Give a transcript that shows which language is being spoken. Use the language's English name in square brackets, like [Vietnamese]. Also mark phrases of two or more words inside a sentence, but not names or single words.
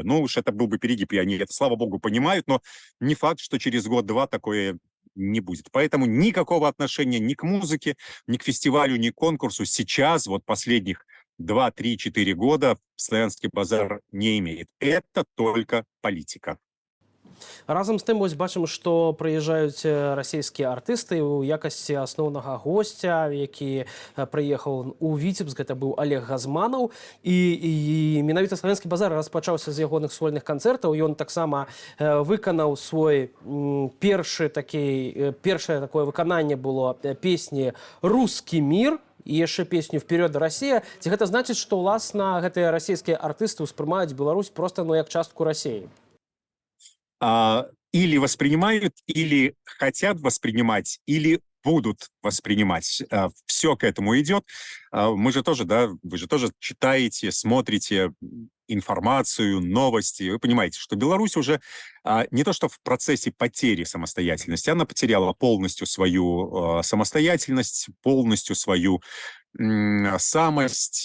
[Russian] Ну уж это был бы перегиб, и они это, слава богу, понимают, но не факт, что через год-два такое не будет. Поэтому никакого отношения ни к музыке, ни к фестивалю, ни к конкурсу сейчас, вот последних 2, 3, 4 года Славянский базар не имеет. Это только политика. [Belarusian] Разам з тым, вось бачым, што прыязджаюць расійскія артысты ў якасці асноўнага госця, які прыехаў у Віцебск, гэта быў Олег Газманаў. І менавіта «Славянскі базар» распачаўся з ягоных сольных канцэртаў. Ён таксама выканаў свой першае такое выкананне было песні «Русский мир», і яшчэ песню «Вперед, Россия». Ці гэта значыць, што ўласна гэтыя расійскія артысты ўспрымаюць Беларусь проста як частку Расіі? [Russian] Или воспринимают, или хотят воспринимать, или будут воспринимать. Все к этому идет. Мы же тоже, да, вы же тоже читаете, смотрите. информацию, новости. Вы понимаете, что Беларусь уже не то что в процессе потери самостоятельности, она потеряла полностью свою самостоятельность, полностью свою самость.